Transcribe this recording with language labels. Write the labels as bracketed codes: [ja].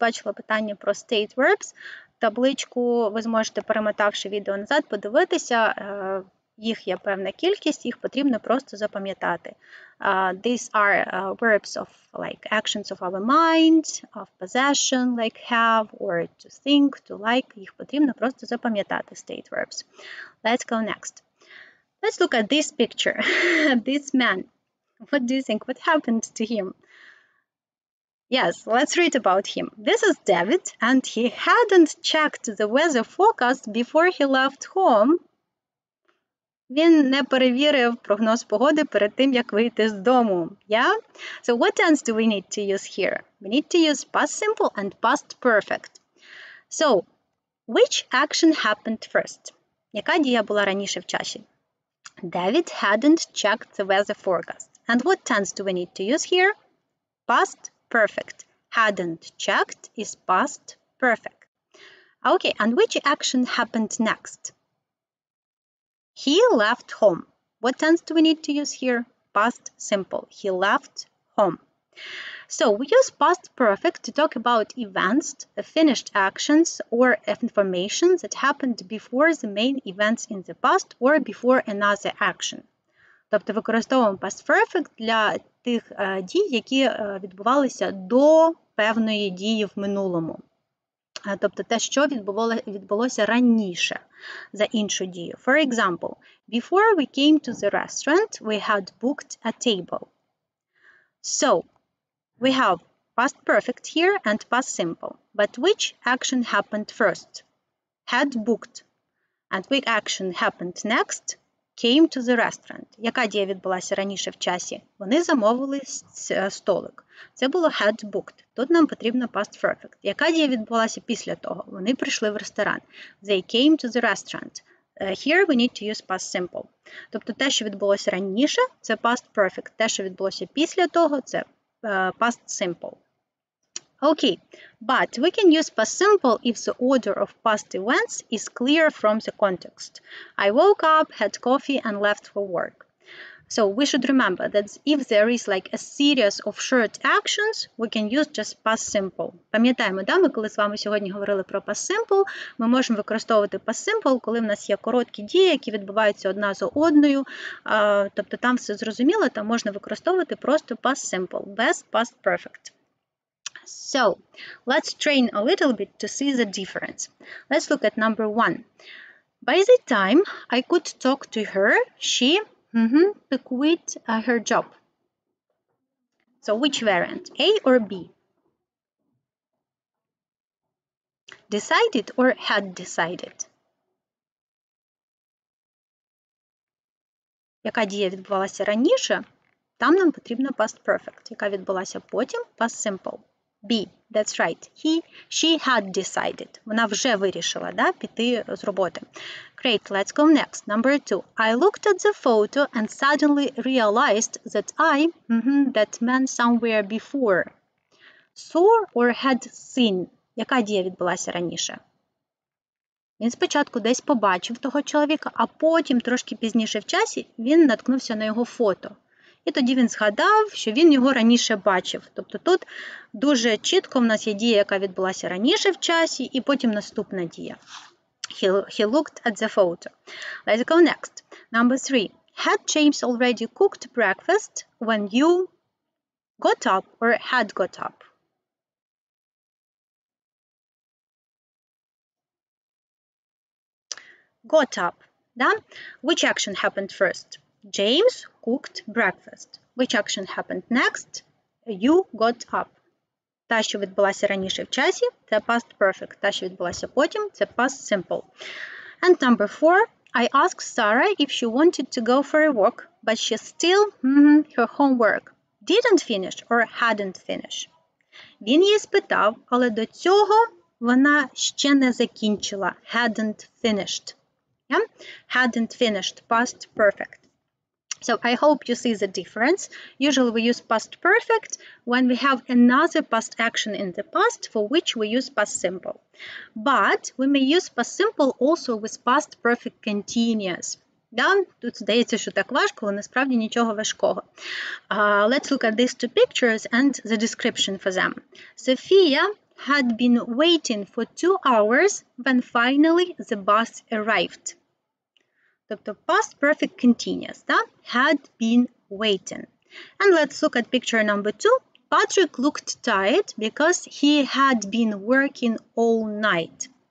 [uk] Бачила питання про state verbs. Табличку ви зможете, перемотавши відео назад, подивитися. Їх є певна кількість, їх потрібно просто запам'ятати. [en] These are verbs of like actions of our mind, of possession, like have, or to think, to like. [uk] Їх потрібно просто запам'ятати, state verbs. [en] Let's go next. Let's look at this picture. This man. What do you think? What happened to him? Yes, let's read about him. This is David, and he hadn't checked the weather forecast before he left home. [uk] Він не перевірив прогноз погоди перед тим, як вийти з дому. [en] Yeah? So what tense do we need to use here? We need to use past simple and past perfect. So, which action happened first? [uk] Яка дія була раніше в часі? [en] David hadn't checked the weather forecast. And what tense do we need to use here? Past perfect. Hadn't checked is past perfect. Okay, and which action happened next? He left home. What tense do we need to use here? Past simple. He left home. So we use past perfect to talk about events, finished actions, or information that happened before the main events in the past or before another action. [uk] Тобто використовуємо past perfect для тих дій, які відбувалися до певної дії в минулому. Тобто те, що відбулося раніше за іншу дію. [en] For example, before we came to the restaurant, we had booked a table. So, we have past perfect here and past simple. But which action happened first? Had booked. And which action happened next? Came to the restaurant. [uk] Яка дія відбулася раніше в часі? Вони замовили столик. Це було had booked. Тут нам потрібно past perfect. Яка дія відбулася після того? Вони прийшли в ресторан. [en] They came to the restaurant. Here we need to use past simple. [uk] Тобто те, що відбулося раніше, це past perfect. Те, що відбулося після того, це past simple. [en] Okay, but we can use past simple if the order of past events is clear from the context. I woke up, had coffee, and left for work. So we should remember that if there is like a series of short actions, we can use just past simple. [uk] Пам'ятаємо, да, ми коли з вами сьогодні говорили про past simple, ми можемо використовувати past simple, коли в нас є короткі дії, які відбуваються одна за одною. Тобто там все зрозуміло, там можна використовувати просто past simple, без past perfect. [en] So, let's train a little bit to see the difference. Let's look at number 1. By the time I could talk to her, she quit her job. So, which variant, A or B? Decided or had decided? [uk] Яка дія відбувалася раніше, там нам потрібно past perfect. Яка відбулася потім, past simple. [en] B, that's right. She had decided. [uk] Вона вже вирішила, да, піти з роботи. [en] Great, let's go next. Number 2. I looked at the photo and suddenly realized that that meant somewhere before. Saw or had seen. [uk] Яка дія відбулася раніше? Він спочатку десь побачив того чоловіка, а потім, трошки пізніше в часі, він наткнувся на його фото. І тоді він згадав, що він його раніше бачив. Тобто тут дуже чітко в нас є дія, яка відбулася раніше в часі, і потім наступна дія. [en] He looked at the photo. Let's go next. Number 3. Had James already cooked breakfast when you got up or had got up? Got up. Да? Which action happened first? James cooked breakfast. Which action happened next? You got up. [uk] Та, що відбулася раніше в часі, це past perfect. Та, що відбулася потім, це past simple. [en] And number 4. I asked Sarah if she wanted to go for a walk, but she still, her homework didn't finish or hadn't finished. [uk] Він її спитав, але до цього вона ще не закінчила. [en] Hadn't finished. Yeah? Hadn't finished, past perfect. So I hope you see the difference. Usually we use past perfect when we have another past action in the past for which we use past simple. But we may use past simple also with past perfect continuous. [uk] Да? Тут здається, що так важко, але насправді нічого важкого. [en] Let's look at these two pictures and the description for them. Sophia had been waiting for 2 hours when finally the bus arrived. [uk] Тобто past perfect continuous, да? [en] Had been waiting. And let's look at picture number 2. Patrick looked tired because he had been working all night.